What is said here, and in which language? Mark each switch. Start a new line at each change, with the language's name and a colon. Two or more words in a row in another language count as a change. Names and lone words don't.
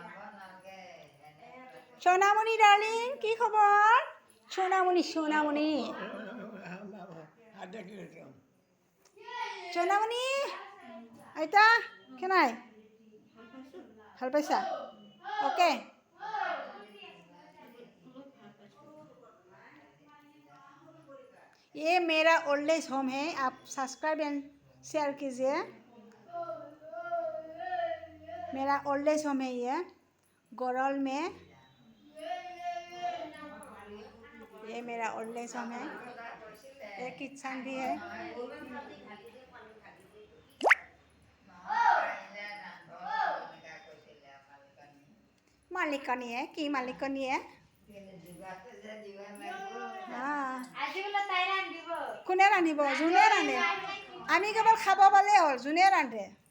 Assamese: সোণামণি ডাৰ্লিং কি খবৰ? সোণামণি সোণামণি সোণামণি আইতা কেনাই ভাল পাইছা? অ'কে।
Hindi: ये मेरा
English: old age home
Hindi: है, आप
English: subscribe and share
Hindi: कीजिए। मेरा
English: old age home
Hindi: है ये गोरल में। ये मेरा
English: old age home
Hindi: है, ये किचन भी है। मालिकनी है कि मालिकनी है
Assamese: কোনে ৰান্ধিব? যোনে ৰান্ধে। আমি কেৱল খাব পালে হ'ল, যোনে ৰান্ধে।